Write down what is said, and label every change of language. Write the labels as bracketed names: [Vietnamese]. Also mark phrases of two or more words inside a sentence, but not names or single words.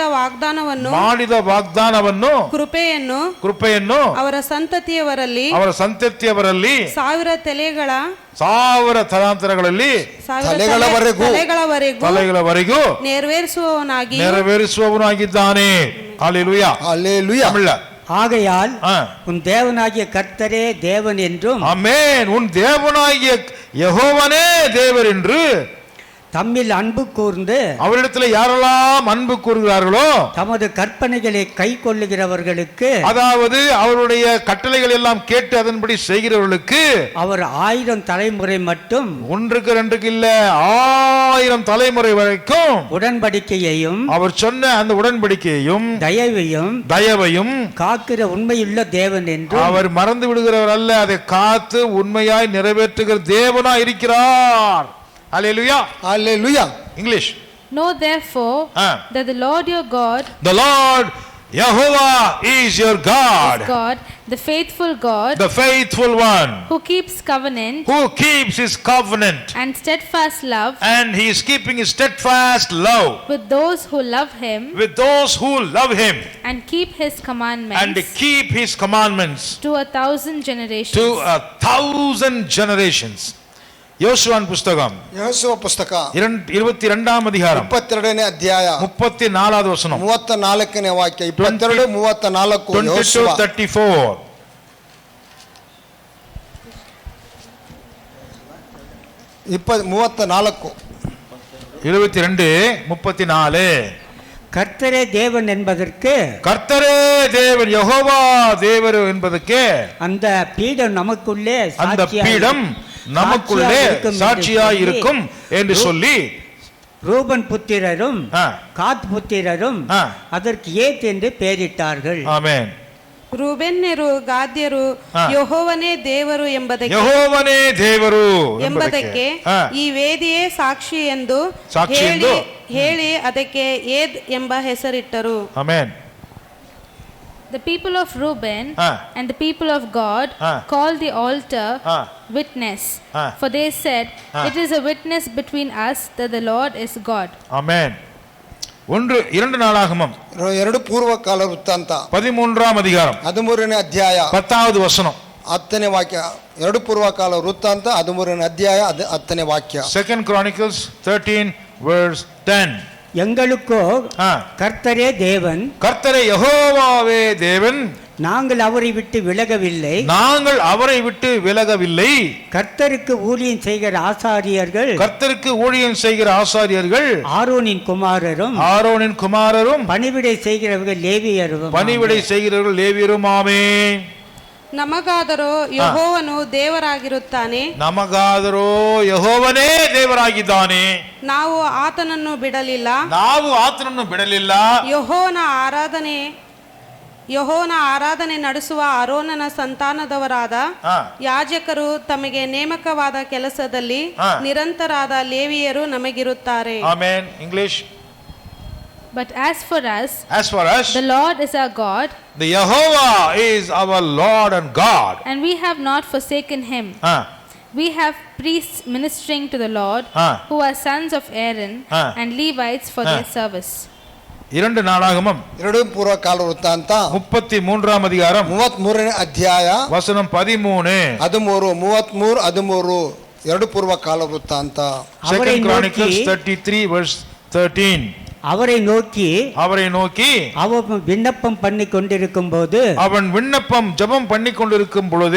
[Kannada] ವಾಗ್ದಾನವನ್ನು ಕೃಪೆಯನ್ನು ಅವರ ಸಂತತಿಯವರಲ್ಲಿ ಸಾವಿರ ತಲಾಂತರಗಳಲ್ಲಿ ತಲೆಗಳವರೆಗೂ ನೆರವೇರಿಸುವವನಾಗಿದ್ದಾನೆ. [Tamil] ஹல்லேலூயா ஹல்லேலூயா. ஆகையால் உன் தேவனாகிய கர்த்தரே தேவன் என்றும், ஆமென், உன் தேவனாகிய யெகோவனே தேவர் என்று தம்மில் அன்பு கூர்ந்து அவரிடத்தில் யாரெல்லாம் அன்பு கூறுகிறார்களோ தமது கற்பனைகளை கை கொள்ளுகிறவர்களுக்கு, அதாவது அவருடைய கட்டளைகள் எல்லாம் கேட்டு அதன்படி செய்கிறவர்களுக்கு அவர் 1000 தலைமுறை மட்டும், ஒன்றுக்கு ரெண்டுக்கு இல்ல 1000 தலைமுறை வரைக்கும் உடன்படிக்கையையும் அவர் சொன்ன அந்த உடன்படிக்கையையும் தயவையும் காக்கிற உண்மையுள்ள தேவன் என்று, அவர் மறந்து விடுகிறவர் அல்ல, அதை காத்து உண்மையாய் நிறைவேற்றுகிற தேவனாய் இருக்கிறார். [English] Hallelujah. Hallelujah. English. Know therefore that the Lord your God, the Lord Jehovah is your God, the faithful God, the faithful one, who keeps his covenant and steadfast love, and he is keeping his steadfast love with those who love him, and keep his commandments to 1000 generations. [Tamil] யோசுவான் புஸ்தகம், யோசுவா புஸ்தக 22ஆம் அதிகாரம் [Kannada] 32ನೇ ಅಧ್ಯಾಯ [Tamil] 34வது வசனம், [Kannada] 34ನೇ ವಾಕ್ಯ, 22 34 [Tamil] யோசுவா 34 34 22 34. கர்த்தரே தேவன் என்பதற்கு, கர்த்தரே தேவன் யெகோவா தேவர் என்பதற்கு, அந்த பீடம் நமக்குள்ளே சாட்சியாய் இருக்கும் என்று சொல்லி ரூபன் புத்திரரும் காத் புத்திரரும் அதற்கு ஏத் என்று பெயரிட்டார்கள். ஆமென். [Kannada] ರೂಬೆನ್ಯರು ಗಾದ್ಯರು ಯೆಹೋವನೇ ದೇವರು ಎಂಬುದಕ್ಕೆ ಈ ವೇದಿಯೇ ಸಾಕ್ಷಿ ಎಂದು ಹೇಳಿ ಅದಕ್ಕೆ ಏದ್ ಎಂಬ ಹೆಸರಿಟ್ಟರು. ಆಮೆನ್. [English] The people of Reuben and the people of God called the altar witness, for they said, it is a witness between us that the Lord is God. [Tamil] Amen. 2 நாளாகமம் [Kannada] 2 பூர்வகாಲ ವೃತ್ತಾಂತ [Tamil] 13ஆம் அதிகாரம் [Kannada] 13ನೇ ಅಧ್ಯಾಯ [Tamil] 10வது வசனம், [Kannada] 10ನೇ ವಾಕ್ಯ. 2 பூர்வகால ವೃತ್ತಾಂತ 13ನೇ ಅಧ್ಯಾಯ 10ನೇ ವಾಕ್ಯ. [English] 2 Chronicles 13 verse 10. [Tamil] எங்களுக்கோ கர்த்தரே தேவன், கர்த்தரே யெகோவாவே தேவன், நாங்கள் அவரை விட்டு விலகவில்லை. கர்த்தருக்கு ஊழியம் செய்கிற ஆசாரியர்கள் ஆரோனின் குமாரரும் பணிவிடை செய்கிறவர்கள் லேவியரும். ஆமென். [Kannada] ನಮಗಾದರೋ ಯೆಹೋವನು ದೇವರಾಗಿರುತ್ತಾನೆ, ಯೆಹೋವನೇ ದೇವರಾಗಿದ್ದಾನೆ, ನಾವು ಆತನನ್ನು ಬಿಡಲಿಲ್ಲ. ಯೆಹೋವನ ಆರಾಧನೆ ನಡೆಸುವ ಆರೋನನ ಸಂತಾನದವರಾದ ಯಾಜಕರು ತಮಗೆ ನೇಮಕವಾದ ಕೆಲಸದಲ್ಲಿ ನಿರಂತರಾದ ಲೇವಿಯರು ನಮಗಿರುತ್ತಾರೆ. ಆಮೆನ್. ಇಂಗ್ಲಿಷ್. [English] But as for us, the Lord is our God, the Jehovah is our Lord and God, and we have not forsaken him. We have priests ministering to the Lord, who are sons of Aaron, and Levites for their service. [Tamil] 2 நாளாகமம் [Kannada] 2 பூர்வகாಲ ವೃತ್ತಾಂತ [Tamil] 33ஆம் அதிகாரம் [Kannada] 33ನೇ ಅಧ್ಯಾಯ [Tamil] வசனம் 13 [Kannada] 2 பூர்வகாಲ ವೃತ್ತಾಂತ. [English] 2 Chronicles 33 verse 13. [Tamil] அவரை நோக்கி அவன் விண்ணப்பம் பண்ணி கொண்டிருக்கும் போது, ஜெபம் பண்ணி கொண்டிருக்கும் பொழுது